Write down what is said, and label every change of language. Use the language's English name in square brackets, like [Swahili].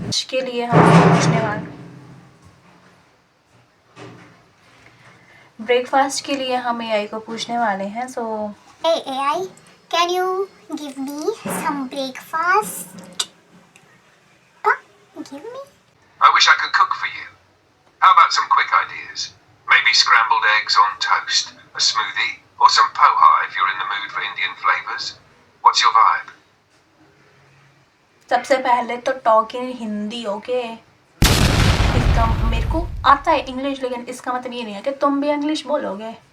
[Hindi] के लिए हम पूछने वाले, ब्रेकफास्ट के लिए हम AI को पूछने वाले हैं. सो [English] Hey AI, can you give me some breakfast? Give me? I wish I could cook for you. How about some quick ideas? Maybe scrambled eggs on toast, a smoothie, or some poha if you're in the mood for Indian flavors. What's your vibe? [Hindi] सबसे पहले तो [English] Talk in Hindi. [Hindi] Okay, इसका मेरे को आता है English, लेकिन इसका मतलब ये नहीं है कि तुम भी इंग्लिश बोलोगे.